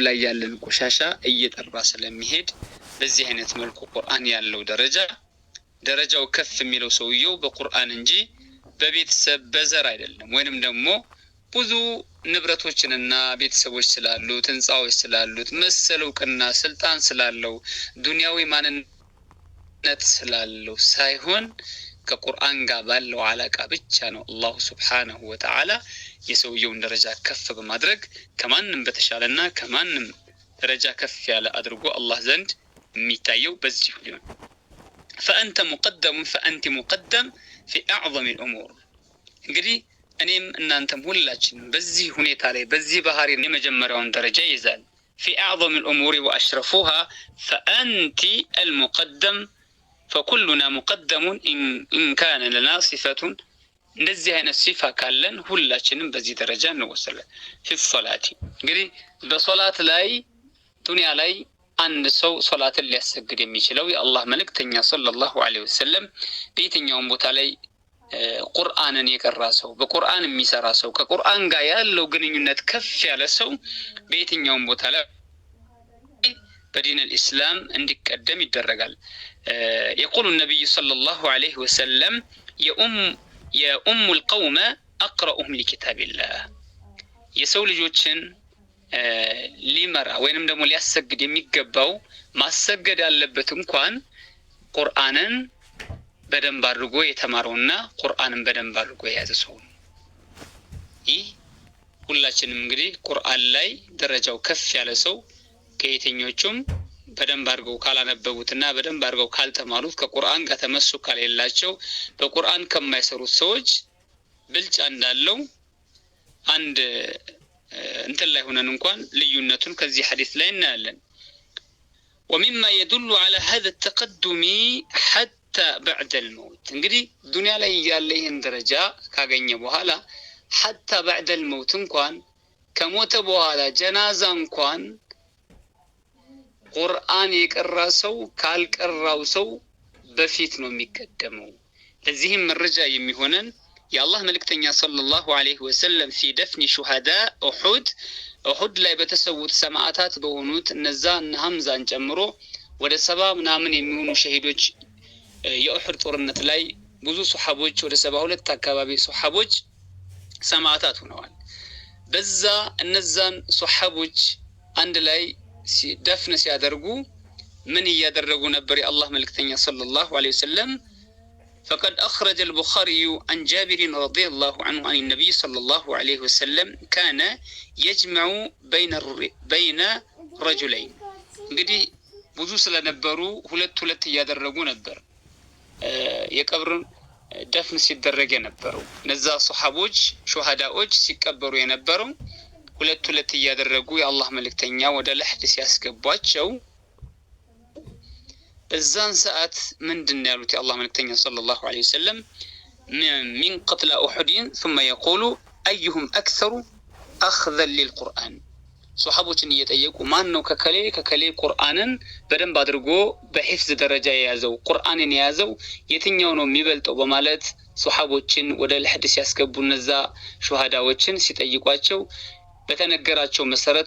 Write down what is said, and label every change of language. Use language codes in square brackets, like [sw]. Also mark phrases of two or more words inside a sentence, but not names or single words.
[am] ላይ ያለን ቆሻሻ እየጠራ ስለሚሄድ በዚህ አይነት መልኩ ቁርአን ያለው ደረጃው ከፍ የሚለው ሰውየው በቁርአን እንጂ በቤተሰብ በዘር አይደለም። ወይንም ደግሞ ብዙ ንብረቶችንና ቤተሰቦች ስላሉት ህንጻዎች ስላሉት መሰል እውቅና ስልጣን ስላለው ዱንያዊ ማንነት ስላለው ሳይሆን ከቁርአን ጋር ባለው አላቃ ብቻ ነው አላህ [ar] سبحانه وتعالى [am] የሰውየውን ደረጃ ከፍ በማድረግ ከማንም በተሻለና ከማንም ደረጃ ከፍ ያለ አድርጎ አላህ ዘንድ የሚታየው በዚህ ሊሆን [ar] فأنت مقدم فأنت مقدم في أعظم الأمور [am] እንግዲህ እኔም እናንተም ሁላችንም በዚህ ሁኔታ ላይ በዚህ ባህሪ የመጀመሪያውን ደረጃ ይዛል [ar] في أعظم الأمور وأشرفها فأنت المقدم فكلنا مقدم إن كان لنا صفة [am] እንደዚህ አይነት ሲፋ ካለን ሁላችንም በዚህ ደረጃ እንወሰላለን [ar] في الصلاة [am] እንግዲህ በሶላት ላይ ዱንያ ላይ አንድ ሰው ሶላትን ሊያሰግድ የሚችለው የአላህ መልእክተኛ [ar] صلى الله عليه وسلم [am] በየትኛውም ቦታ ላይ ቁርአንን የቀራ ሰው በቁርአን የሚሰራ ሰው ከቁርአን ጋር ያለው ግንኙነት ከፍ ያለ ሰው በየትኛውም ቦታ ላይ በዲን الإسلام እንዲቀደም ይደረጋል። [ar] يقول النبي صلى الله عليه وسلم يؤم القوم أقرأهم لكتاب الله [am] የሰው ልጆችን ሊመራ ወይንም ደግሞ ሊያሰግድ የሚገባው ማሰገድ ያለበት እንኳን ቁርአንን በደንብ አድርጎ የተማረውና ቁርአንን በደንብ አድርጎ የያዘ ሰው ነው። ይህ ሁላችንም እንግዲህ ቁርአን ላይ ደረጃው ከፍ ያለ ሰው ከየትኞቹም በደንብ አድርገው ካላነበቡትና በደንብ አድርገው ካልተማሩት ከቁርአን ጋር ተመሱክ ካሌላቸው በቁርአን ከማይሰሩት ሰዎች ብልጫ እንዳለው አንድ እንትን ላይ ሆነን እንኳን ልዩነቱን ከዚህ ሐዲስ ላይ እናያለን። [ar] ومما يدل على هذا التقدم حتى بعد الموت [am] እንግዲህ ዱንያ ላይ ያለ ይሄን ደረጃ ካገኘ በኋላ [ar] حتى بعد الموت [am] እንኳን ከሞተ በኋላ ጀናዛ እንኳን ቁርአን የቀራ ሰው ካልቀራው ሰው በፊት ነው የሚቀደመው። ለዚህም መረጃ የሚሆነን የአላህ መልእክተኛ [ar] صلى الله عليه وسلم في دفن شهداء أحد [am] ላይ በተሰዉት ሰማዕታት በሆኑት እነዛ እነ ሐምዛን ጨምሮ ወደ 70 ምናምን የሚሆኑ ሸሂዶች የኡህድ ጦርነት ላይ ብዙ ሱሐቦች ወደ 72 አካባቢ ሱሐቦች ሰማዕታት ሆነዋል። በዛ እነዛን ሱሐቦች አንድ ላይ ደፍን ሲያደርጉ ምን እያደረጉ ነበር? የአላህ መልእክተኛ [ar] صلى الله عليه وسلم فقد أخرج البخاري عن جابر رضي الله عنه عن النبي صلى الله عليه وسلم كان يجمع بين رجلين [am] እንግዲህ ብዙ ስለነበሩ ሁለት እያደረጉ ነበር የቀብር ደፍን ሲደረግ የነበረው እነዛ ሱሐቦች ሹሃዳዎች ሲቀበሩ የነበረው ሁለት እያደረጉ የአላህ መልእክተኛ ወደ ለህድ ሲያስገቧቸው በዛን ሰዓት ምንድነው ያሉት የአላህ መልእክተኛ [ar] صلى الله عليه وسلم من قتل أحد ثم يقول أيهم أكثر أخذا للقرآن [am] ሱሐቦችን እየጠየቁ ማን ነው ከከሌ ቁርአንን በደንብ አድርጎ በሂፍዝ ደረጃ የያዘው ቁርአንን የያዘው የትኛው ነው የሚበልጠው በማለት ሱሐቦችን ወደ ለህድ ሲያስገቡ እነዛ ሹሃዳዎችን ሲጠይቋቸው በተነገራቸው መሰረት